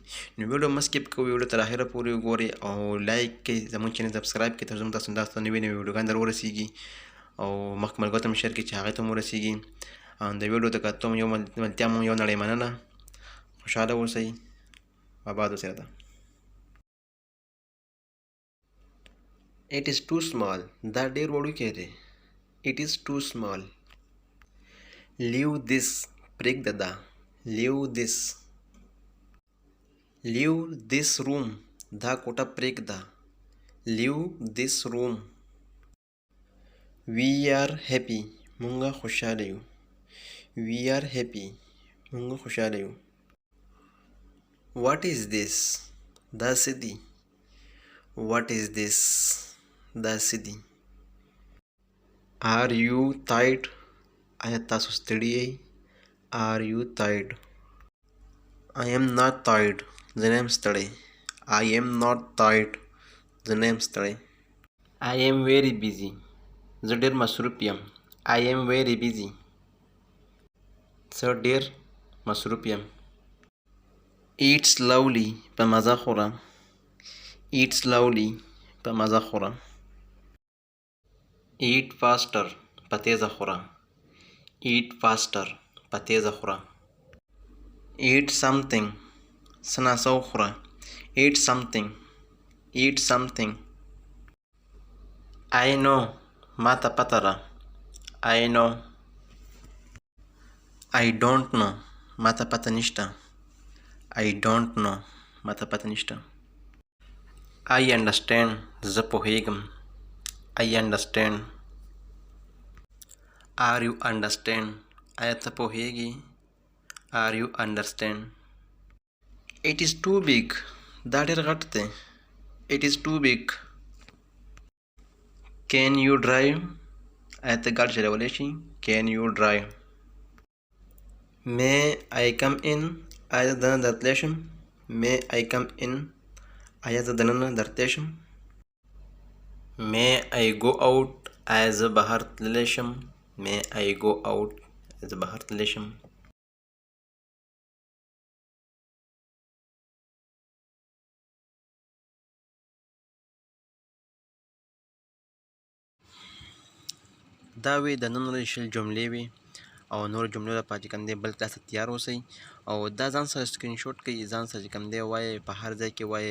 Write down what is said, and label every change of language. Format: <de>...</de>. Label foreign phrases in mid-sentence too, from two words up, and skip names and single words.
<ps>نو ویډیو مه سکیپ کوئ، ویډیو تر اخره پورې وګورئ او لایک کړئ، زموږ چینل سبسکرایب کړئ تر څو تاسو داسې نوې نوې ویډیوګانې در ورسیږي او مخکې ملګرو ته مو شیر کړئ چې هغې ته مو ورسیږي. او د ویډیو د کتو یو ملتیا مو یو نړۍ مننه. خوشحاله اوسئ. آباد اوسئ راته.</ps> <en>It is too small.</en> <ps>دا ډېر وړوکی دی.</ps> <en>It is too small. Leave this.</en> <ps>پرېږده دا.</ps> <en>Leave this. Leave this room.</en> <ps>دا کوټه پرېږده.</ps> <en>Leave this room. We are happy.</en> <ps>مونږ خوشحاله یو.</ps> <en>We are happy.</en> <ps>مونږ خوشحاله یو.</ps> <en>What is this?</en> <ps>دا څه دي.</ps> <en>What is this?</en> <ps>دا څه دي.</ps> <en>Are you tired?</en> <ps>آیا تاسو ستړي یئ؟</ps> <en>Are you tired? I am not tired.</en> <ps>زه نه یم ستړی.</ps> <en>I am not tired.</en> <ps>زه نه یم ستړی.</ps> <en>I am very busy.</en> <ps>زه ډېر مصروف یم.</ps> <en>I am very busy.</en> <ps>زه ډېر مصروف یم.</ps> <en>Eat slowly.</en> <ps>په مزه خوره.</ps> <en>Eat slowly.</en> <ps>په مزه خوره.</ps> <en>Eat faster.</en> <ps>په تیزه خوره.</ps> <en>Eat faster.</en> <ps>په تیزه خوره.</ps> <en>Eat something.</en> <ps>څه ناڅه وخوره.</ps> <en>Eat something. Eat something. I know.</en> <ps>ما ته پته ده.</ps> <en>I know. I don't know.</en> <ps>ما ته پته نشته.</ps> <en>I don't know.</en> <ps>ما ته پته نشته.</ps> <en>I understand.</en> <ps>زه پوهیږم.</ps> <en>I understand. Are you understand?</en> <ps>آیا ته پوهیږې؟</ps> <en>Are you understand? It is too big.</en> <ps>دا ډېر غټ دی.</ps> <en>It is too big. Can you drive?</en> <ps>آیا ته ګاډی چلولی شې؟</ps> <en>Can you drive? May I come in?</en> <ps>آیا زه دننه درتلی شم؟</ps> <en>May I come in?</en> <ps>آیا زه دننه درتلی شم؟</ps> <en>May I go out?</en> <ps>آیا زه بهر تللی شم؟</ps> <en>May I go out?</en> <ps>زه بهر تللی شم؟ دا وې د نن ورځې شل جملې وې او نورو جملو لپاره چې کوم دی بل کلاس ته تیار اوسئ او دا ځان سره سکرین شوټ کړئ، ځان سره چې کوم دی وایئ، په هر ځای کې وایئ.</ps>